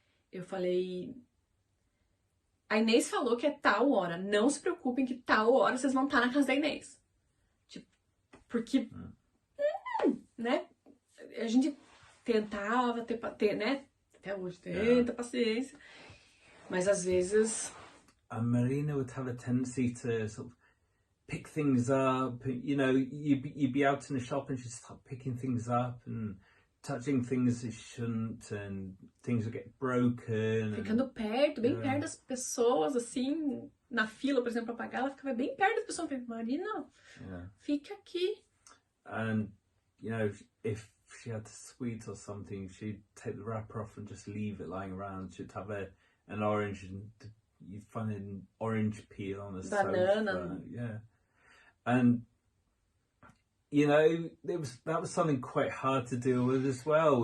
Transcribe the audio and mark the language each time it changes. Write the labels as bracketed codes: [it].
[pt] Eu falei, a Inês falou que é tal hora, não se preocupem que tal hora vocês vão estar na casa da Inês. Tipo, porque, né, a gente tentava ter, né, até hoje tenta paciência, mas às vezes... [en] And Marina would have a tendency to sort of pick things up, you know, you'd be out in the shop and she'd start picking things up and touching things that shouldn't, and things would get broken. [pt] Ficando perto, bem perto das pessoas, assim, na fila, por exemplo, pra pagar, ela ficava bem perto das pessoas. Eu falei, Marina, fica aqui. [en] And, you know, if she had a sweet or something, she'd take the wrapper off and just leave it lying around. She'd have an orange and you'd find an orange peel on the banana. sofa. Yeah. And, you know, that was something quite hard to deal with as well.